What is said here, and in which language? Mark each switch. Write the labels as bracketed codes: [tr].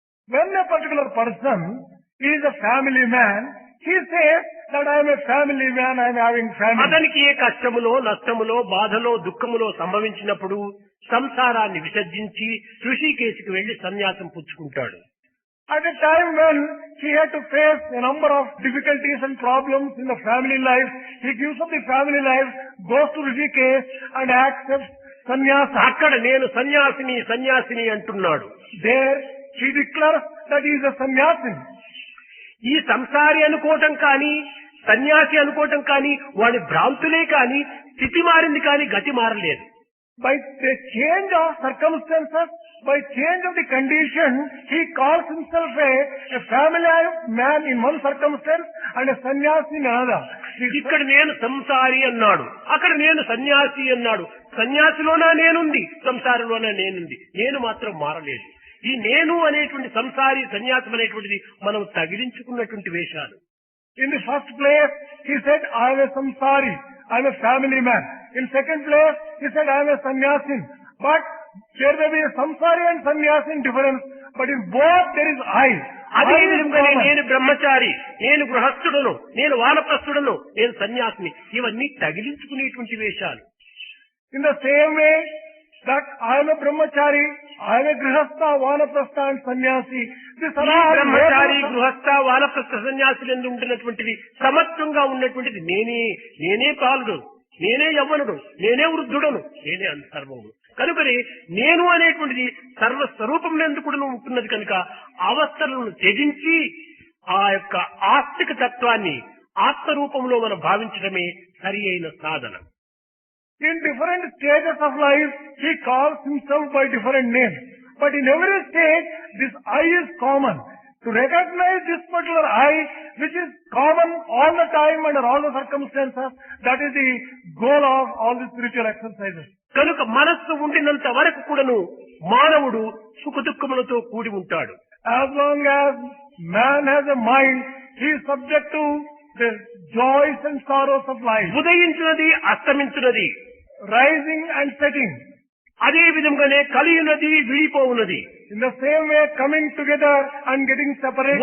[en] When a particular person is a family man, he says that I am a family man, I am having family. [te] అతనికి ఏ కష్టములో, నష్టములో, బాధలో, దుఃఖములో సంభవించినప్పుడు సంసారాన్ని విసర్జించి ఋషికేశికి వెళ్లి సన్యాసం పుచ్చుకుంటాడు. [en] At a time when he had to face a number of difficulties and problems in the family life, he gives up the family life, goes to Rishikesh and accepts sannyasa. [te] అక్కడ నేను సన్యాసిని అంటున్నాడు. [en] There he declares that he is a sannyasin. [te] ఈ సంసారి అనుకోవటం కానీ, సన్యాసి అనుకోవటం కానీ వాడి భ్రాంతులే కానీ, స్థితి మారింది కానీ గతి మారలేదు. [en] By the change of circumstances, by change of the condition, he calls himself a family man in one circumstance and a sannyasi in another. [te] ఇక్కడ నేను సంసారి అన్నాడు, అక్కడ నేను సన్యాసి అన్నాడు. సన్యాసిలోనా నేనుంది, సంసారిలోనా నేనుంది. నేను మాత్రం మారలేదు. ఈ నేను అనేటువంటి సంసారి, సన్యాసం అనేటువంటిది మనం తగిలించుకున్నటువంటి వేషాలు. [en] In the first place, he said, I am a samsari, I am a family man. In second place, he said, I am a sannyasin. But there may be a samsari and sannyasin difference, but in both there is I. [te] అదే [en] I is [te] విధంగా [en] common. [te] నేను బ్రహ్మచారి, నేను గృహస్థుడను, నేను వానప్రస్థుడను, నేను సన్యాసిని, ఇవన్నీ తగిలించుకునేటువంటి వేషాలు. [en] In the same way that I am a brahmachari, I am a grihastha, vanaprastha and sannyasi. This [te] ఈ బ్రహ్మచారి, గృహస్థ, వానప్రస్థ సన్యాసులందు ఉంటున్నటువంటిది సమత్వంగా ఉన్నటువంటిది నేనే బాలుడు, నేనే యవ్వనుడు, నేనే వృద్ధుడను, నేనే సర్వముడు. కనుకని నేను అనేటువంటిది సర్వస్వరూపం ఎందుకు కూడా ఉంటున్నది కనుక అవస్థలను త్యజించి ఆ యొక్క ఆస్తిక తత్వాన్ని ఆత్మరూపంలో మనం భావించడమే సరి అయిన సాధన. [en] In different stages of life, he calls himself by different names. But in every stage, this I is common. To recognize this particular I, which is common all the time under all the circumstances, that is the goal of all the spiritual exercises. [te] కనుక మనస్సు ఉండినంత వరకు కూడాను మానవుడు సుఖదుఖములతో కూడి ఉంటాడు. [en] As long as man has a mind, he is subject to the joys and sorrows of life, [te] ఉదయించున్నది, అస్తమించున్నది, [en] rising and setting. [te] అదే విధంగానే కలియున్నది, విడిపోవున్నది, [en] In the same way, coming together and getting separated.